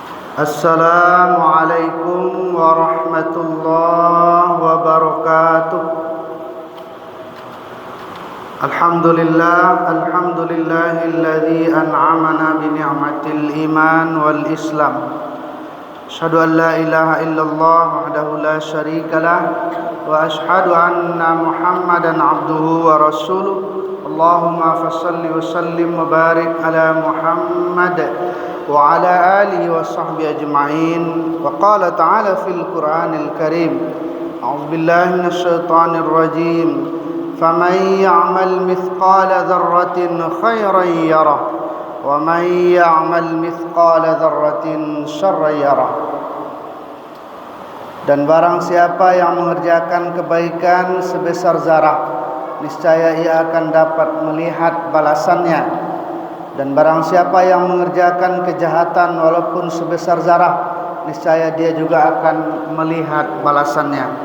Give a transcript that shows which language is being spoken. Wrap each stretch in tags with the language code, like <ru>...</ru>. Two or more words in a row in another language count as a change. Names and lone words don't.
<ar>السلام عليكم ورحمة الله وبركاته. الحمد لله الذي أنعمنا بنعمة الإيمان والإسلام. أشهد أن لا إله إلا الله وحده لا شريك له وأشهد أن محمدا عبده ورسوله. اللهم فصل وسلم وبارك على محمد وعلى آله وصحبه أجمعين. وقال تعالى في القرآن الكريم، أعوذ بالله من الشيطان الرجيم. فمن يعمل مثقال ذرة خيرا يره ومن يعمل مثقال ذرة شرا يره.</ar> <id>Dan barang siapa yang mengerjakan kebaikan sebesar zarah, niscaya ia akan dapat melihat balasannya. Dan barang siapa yang mengerjakan kejahatan walaupun sebesar zarah, niscaya dia juga akan melihat balasannya.</id>